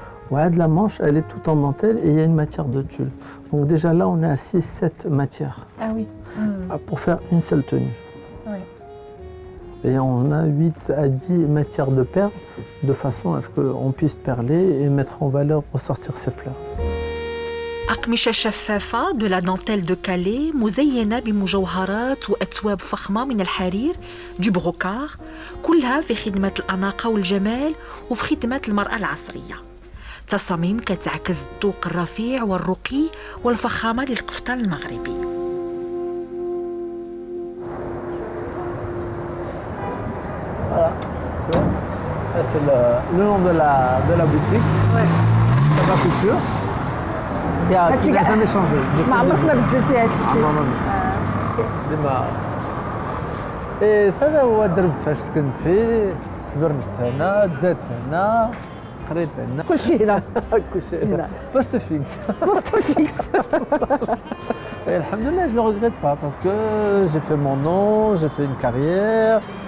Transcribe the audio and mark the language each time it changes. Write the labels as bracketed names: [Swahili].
[French] Ouais, de la manche, elle est toute en dentelle et il y a une matière de tulle. Donc déjà là, on est à 6-7 matières pour faire une seule tenue. Et on a 8 à 10 matières de perles de façon à ce qu'on puisse perler et mettre en valeur, ressortir ces fleurs. [Arabic] أقمشة شفافة [French] de la dentelle de Calais [Arabic] مزينة بمجوهرات وأتواب فخمة من الحرير [French] du brocart [Arabic] كلها في خدمة الأناقة والجمال وفي خدمة المرأة العصرية. تصاميم كتعكس الذوق الرفيع والرقي والفخامة للقفطان المغربي. [French] Voilà, tu vois, là, c'est le nom de la boutique, Saba Couture, qui n'a jamais changé. [Arabic] ما عمرك ما بدلتي هذا الشيء. ديما هذا هو الدرب فاش سكنت فيه, كبرت هنا, تزادت هنا, قريت هنا. كلشي هنا. كلشي هنا. بوست فيكس. بوست فيكس. [French] Et alhamdoulilah, je ne le regrette pas parce que j'ai fait mon nom, j'ai fait une carrière.